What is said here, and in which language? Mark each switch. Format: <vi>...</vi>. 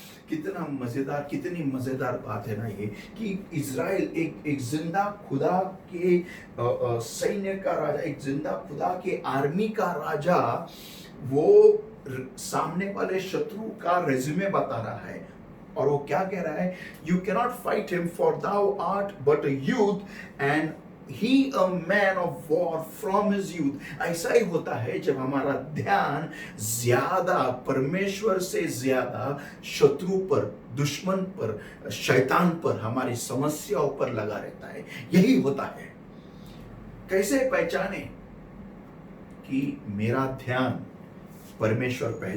<hi>कितनी मजेदार बात है ना ये, कि इज़राइल एक जिंदा खुदा के सैन्य का राजा, एक जिंदा खुदा के आर्मी का राजा, वो सामने वाले शत्रु का रेज्यूमे बता रहा है, और वो क्या कह रहा है?</hi> <en>You cannot fight him, for thou art but a youth, and he a man of war from his youth.</en> <hi>ऐसा ही होता है जब हमारा ध्यान ज्यादा परमेश्वर से ज्यादा शत्रु पर, दुश्मन पर, शैतान पर, हमारी समस्याओं पर लगा रहता है। यही होता है। कैसे पहचाने कि मेरा ध्यान परमेश्वर पे है?</hi>